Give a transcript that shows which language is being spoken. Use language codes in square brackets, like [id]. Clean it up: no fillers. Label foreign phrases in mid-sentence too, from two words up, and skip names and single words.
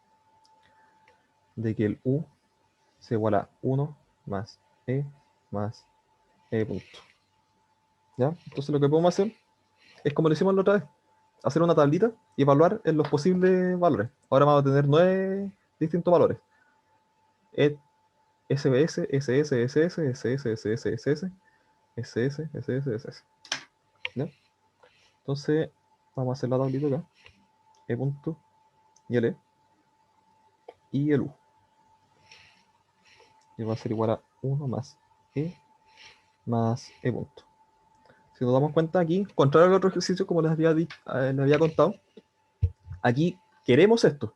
[es] De que el U se iguala a 1 más E punto. ¿Ya? Entonces lo que podemos hacer es como lo hicimos la otra vez, hacer una tablita y evaluar en los posibles valores. Ahora vamos a tener 9 distintos valores. SBS, SS, SS, SS, SS, SS, SS, SS, SS. ¿Ya? Entonces, vamos a hacer la tablita acá. E punto y el E y el U. Y va a ser igual a 1 más E punto. Si nos damos cuenta aquí, contrario al otro ejercicio, como les había contado, aquí queremos esto.